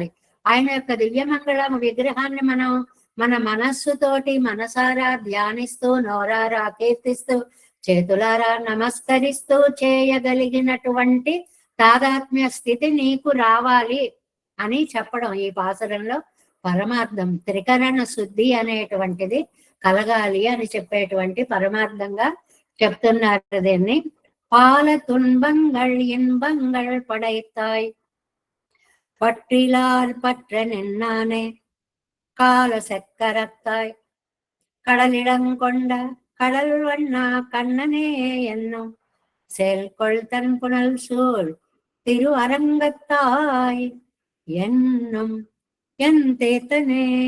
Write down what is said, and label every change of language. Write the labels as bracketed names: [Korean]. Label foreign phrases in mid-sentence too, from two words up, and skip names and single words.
[Telugu] ఆయన యొక్క దివ్యమంగళ విగ్రహాన్ని మనం మన మనస్సుతోటి మనసారా ధ్యానిస్తూ నోరారా కీర్తిస్తూ చేతులారా నమస్కరిస్తూ చేయగలిగినటువంటి తాదాత్మ్య స్థితి నీకు రావాలి అని చెప్పడం ఈ పాసురంలో పరమార్థం. త్రికరణ శుద్ధి అనేటువంటిది కలగాలి అని చెప్పేటువంటి పరమార్థంగా చెప్తున్నారు దీన్ని. [Tamil] பால துன்பங்கள் இன்பங்கள் படைத்தாய் பற்றிலார் பற்ற நின்னானே கால சக்கரத்தாய் கடலிடங்கொண்ட கடல் வண்ணா கண்ணனே என்னும் செயல்கொள் தன் புனல் சூழ் திரு அரங்கத்தாய் என்னும் என் தேத்தனே